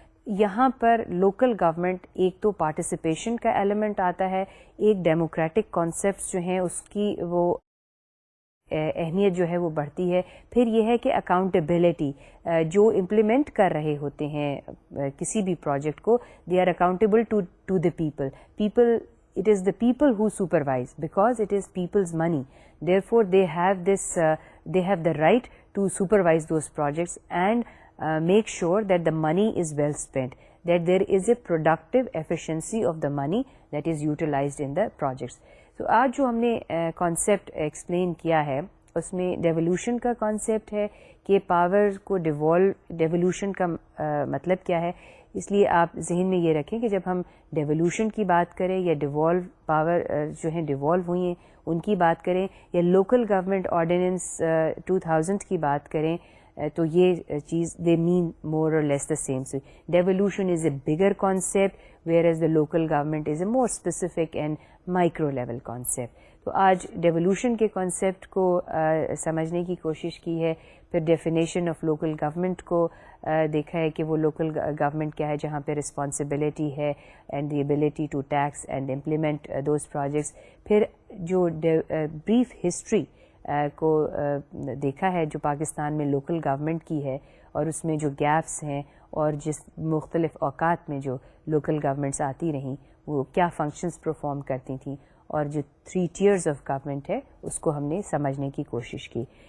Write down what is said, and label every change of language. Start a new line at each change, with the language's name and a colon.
Urdu: یہاں پر local government ایک تو پارٹیسپیشن کا ایلیمنٹ آتا ہے, ایک ڈیموکریٹک کانسیپٹس جو ہیں اس کی وہ اہمیت جو ہے وہ بڑھتی ہے. پھر یہ ہے کہ اکاؤنٹیبلٹی, جو امپلیمنٹ کر رہے ہوتے ہیں کسی بھی پروجیکٹ کو,
English: They are accountable to the people. It is the people who supervise because it is people's money. Therefore, they have the right to supervise those projects and make sure that the money is well spent, that there is a productive efficiency of the money that is utilized in the projects.
Urdu: So, آج جو ہم نے concept explain کیا ہے اس میں devolution کا concept ہے کہ پاور کو ڈیولوشن کا مطلب کیا ہے. اس لیے آپ ذہن میں یہ رکھیں کہ جب ہم ڈیولوشن کی بات کریں یا ڈیوالو پاور جو ہیں ڈیوالو ہوئی ہیں ان کی بات کریں یا لوکل گورنمنٹ آرڈیننس 2000 کی بات کریں, تو یہ چیز
English: They mean more or less the same. So devolution is a bigger concept whereas the local government is a more specific and micro level concept.
Urdu: تو آج ڈیولوشن کے کانسیپٹ کو سمجھنے کی کوشش کی ہے. پھر ڈیفینیشن آف لوکل گورنمنٹ کو دیکھا ہے کہ وہ لوکل گورنمنٹ کیا ہے جہاں پہ رسپانسبلٹی ہے
English: And the ability to tax and implement those projects.
Urdu: پھر جو بریف ہسٹری کو دیکھا ہے جو پاکستان میں لوکل گورنمنٹ کی ہے اور اس میں جو گیپس ہیں اور جس مختلف اوقات میں جو لوکل گورنمنٹس آتی رہیں وہ کیا فنکشنز پرفارم کرتی تھیں اور جو 3 tiers آف گورنمنٹ ہے اس کو ہم نے سمجھنے کی کوشش کی.